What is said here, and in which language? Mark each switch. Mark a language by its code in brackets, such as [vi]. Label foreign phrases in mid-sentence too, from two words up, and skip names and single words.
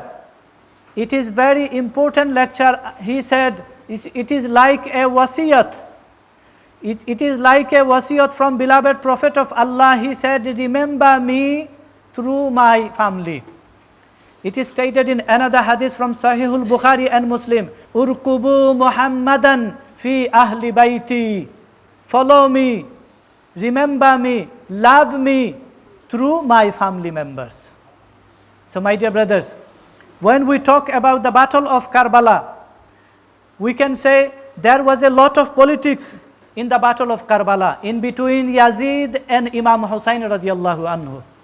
[en] It is very important lecture. He said, it is like a wasiyat. It is like a wasiyat from beloved Prophet of Allah. He said, remember me through my family. It is stated in another hadith from Sahihul Bukhari and Muslim, [ar] ارقبوا محمدا في أهل بيتي. [en] Follow me, remember me, love me through my family members. So my dear brothers, when we talk about the battle of Karbala, we can say there was a lot of politics in the battle of Karbala, in between Yazid and Imam Hussein [ar] رضي الله عنه.